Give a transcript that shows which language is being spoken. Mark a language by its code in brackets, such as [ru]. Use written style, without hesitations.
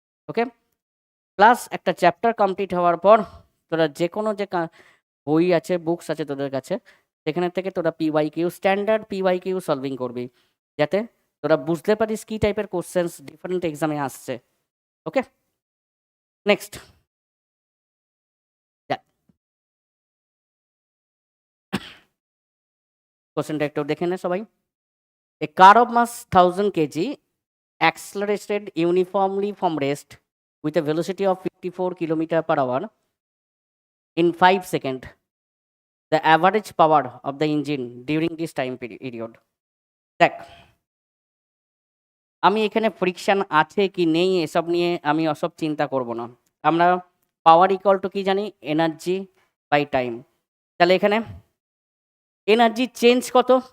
[bn] ওকে, plus একটা chapter complete হওয়ার পর তোরা যে কোনো যে বই আছে, বুকস আছে তোদের কাছে, সেখানে থেকে তোরা PYQ, স্ট্যান্ডার্ড PYQ সলভিং করবি, যাতে তোরা বুঝতে পারিস কী টাইপের কোশ্চেন্স ডিফারেন্ট এক্সামে আসছে। ওকে, নেক্সট কোশ্চেনটা একটু দেখে নে সবাই। [en] A car of mass 1000 kg accelerated uniformly from rest with a velocity of 54 km/h in 5 seconds. The average power of the engine during this time period. [bn] দেখ আমি এখানে ফ্রিকশন আছে কি নেই এসব নিয়ে আমি অসব চিন্তা করব না, আমরা পাওয়ার ইকুয়াল টু কি জানি? Energy by time. তাহলে এখানে এনার্জি চেঞ্জ কত?